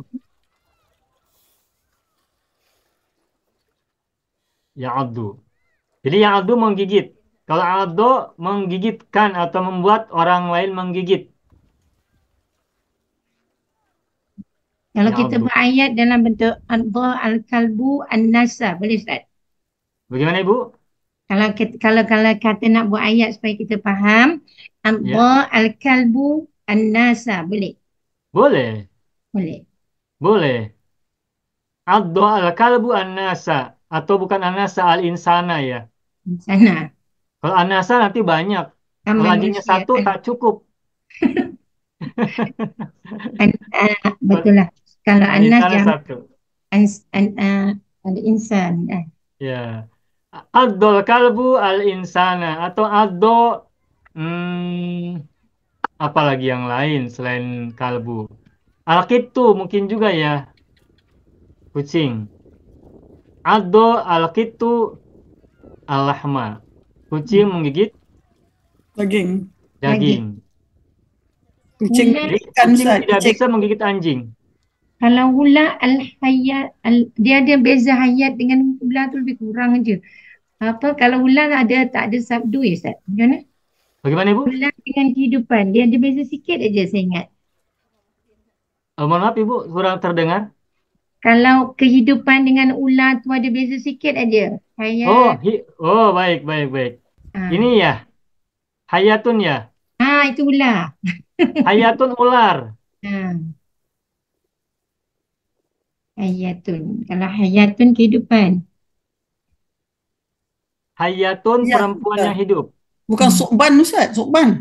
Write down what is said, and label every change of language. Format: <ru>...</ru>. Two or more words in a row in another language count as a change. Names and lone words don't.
<ms>Ya'addu. Jadi ya'addu menggigit. Kalau addo menggigitkan atau membuat orang lain menggigit. Kalau kita Ya'addu. berayat dalam bentuk</ms> <ar>adha al-kalbu an-nasa,</ar> <ms>boleh Ustaz?</ms> <id>Bagaimana Ibu?</id> <ms>Kalau kata nak buat ayat supaya kita faham, Ya,</ms> <ar>adha al-kalbu an-nasa,</ar> <ms>boleh? boleh. Boleh. Boleh.</ms> <ar>Addo al-kalbu an-nasa.</ar> <ms>Atau bukan</ms> <ar>an-nasa al-insana</ar> <ms>ya. Di sana. Kalau an-nasa nanti banyak. Kan Kalau anjingnya manusia satu kan. tak cukup. Betul lah. Kalau anas Al-insana jam satu. al-insan.</ms> <ar>Ya. Addo al-kalbu al-insana.</ar> <ms>Atau addo apalagi yang lain selain kalbu. Al-kittu mungkin juga ya.</ms> <ar>Kucing. Addo al-kittu al-lahma.</ar> <ms>Kucing menggigit Daging. daging. Kucing Ular, Jadi kan kucing Ustaz. tidak Kucing. bisa menggigit anjing. kalau ular al-hayat, dia ada beza hayat dengan ular tu lebih kurang aja. Apa kalau ular tak ada sabdu ya Ustaz? Macam mana?</ms> <id>Bagaimana Ibu?</id> <ms>Ular dengan kehidupan, dia ada beza sikit aja saya ingat.</ms> <id>Mohon maaf Ibu, kurang terdengar.</id> <ms>Kalau kehidupan dengan ular tu ada beza sikit aja. Oh, Hayat. baik, baik, baik. Ah, Ini ya, hayatun ya. itu ular. Hayatun ular. Ah, hayatun. Kalau hayatun kehidupan. Hayatun Ya, perempuan Ustaz. yang hidup. Bukan sukban Ustaz, sukban.</ms>